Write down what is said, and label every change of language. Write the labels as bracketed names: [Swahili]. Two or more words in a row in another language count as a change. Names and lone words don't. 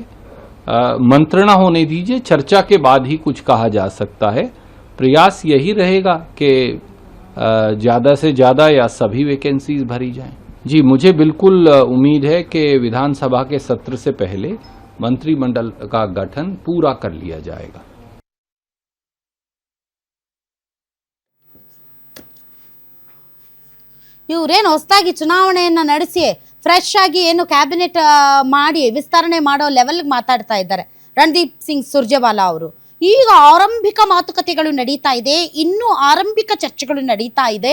[Hindi] मंत्रणा होने दीजिए, चर्चा के बाद ही कुछ कहा जा सकता है. प्रयास यही रहेगा कि ज्यादा से ज्यादा या सभी वैकेंसीज भरी जाएं. जी, मुझे बिल्कुल उम्मीद है कि विधानसभा के सत्र से पहले मंत्रिमंडल का गठन पूरा कर लिया जाएगा. [Kannada] ಇವರೇನು ಹೊಸದಾಗಿ ಚುನಾವಣೆಯನ್ನ ನಡೆಸಿ ಫ್ರೆಶ್ ಆಗಿ ಏನು ಕ್ಯಾಬಿನೆಟ್ ಮಾಡಿ ವಿಸ್ತರಣೆ ಮಾಡೋ ಲೆವೆಲ್ಗೆ ಮಾತಾಡ್ತಾ ಇದ್ದಾರೆ ರಣದೀಪ್ ಸಿಂಗ್ ಸುರ್ಜೇವಾಲಾ ಅವರು. ಈಗ ಆರಂಭಿಕ ಮಾತುಕತೆಗಳು ನಡೀತಾ ಇದೆ, ಇನ್ನೂ ಆರಂಭಿಕ ಚರ್ಚೆಗಳು ನಡೀತಾ ಇದೆ.